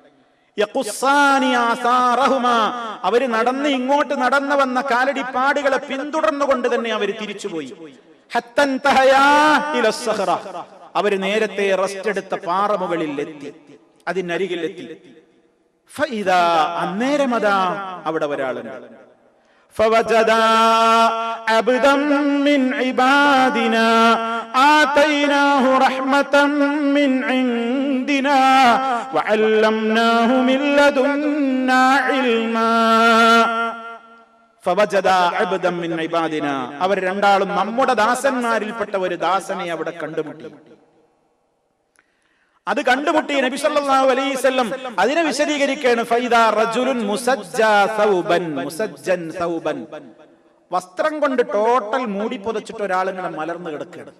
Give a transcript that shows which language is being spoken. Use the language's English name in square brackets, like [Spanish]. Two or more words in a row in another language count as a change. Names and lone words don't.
[Malayalam] അവര് നടന്ന് ഇങ്ങോട്ട് നടന്നു വന്ന കാലടിപ്പാടുകളെ പിന്തുടർന്നുകൊണ്ട് തന്നെ അവർ തിരിച്ചുപോയി. അവര് നേരത്തെ റെസ്റ്റ് എടുത്ത പാറമുകളിൽ എത്തി, അതിനരികിലെത്തി. അന്നേരമതാ അവിടെ ഒരാളുണ്ട്. [Arabic] فوجدا عبدا من عبادنا آتيناه رحمة من عندنا وعلمناه من لدنا علما. فوجدا عبدا من عبادنا [Malayalam] അവർ രണ്ടാളും നമ്മുടെ ദാസന്മാരിൽപ്പെട്ട ഒരു ദാസനെ അവിടെ കണ്ടുമുട്ടി. അത് കണ്ടുമുട്ടി നബി [Arabic] صلى الله عليه وسلم [Malayalam] അതിനെ വിശദീകരിക്കുകയാണ്. [Arabic] فإذا رجل مسجى ثوبا, [Malayalam] വസ്ത്രം കൊണ്ട് ടോട്ടൽ മൂടി പുതച്ചിട്ട് ഒരാളിങ്ങനെ മലർന്നു കിടക്കുകയാണ്.